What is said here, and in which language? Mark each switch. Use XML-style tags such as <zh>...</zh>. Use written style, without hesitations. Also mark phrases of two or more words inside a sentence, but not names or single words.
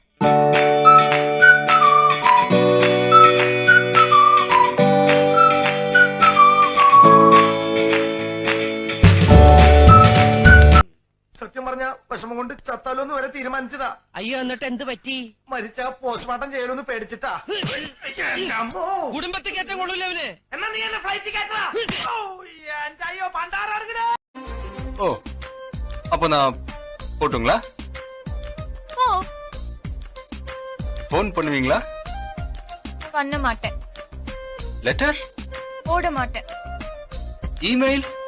<ml>സത്യം പറഞ്ഞ വിഷമം കൊണ്ട് ചത്താലോന്ന് വരെ തീരുമാനിച്ചതാ. അയ്യോ, എന്നിട്ട് എന്ത് പറ്റി? മരിച്ച പോസ്റ്റ്മോർട്ടം ചെയ്യലൊന്ന് പേടിച്ചിട്ടാ. കുടുംബത്തിൽ കയറ്റം കൊള്ളൂല്ലേ അവന്? എന്നാ നീ എന്നെ ഫ്ലൈറ്റിൽ കയറ്റാ. അയ്യോ പണ്ടാറങ്ങണേ. ഓ,</ml> <ta>அப்போ நான் போட்டுங்களா? ஃபோன் பண்ணுவீங்களா? பண்ண மாட்டேன். லெட்டர் போட மாட்டேன். இமெயில்</ta>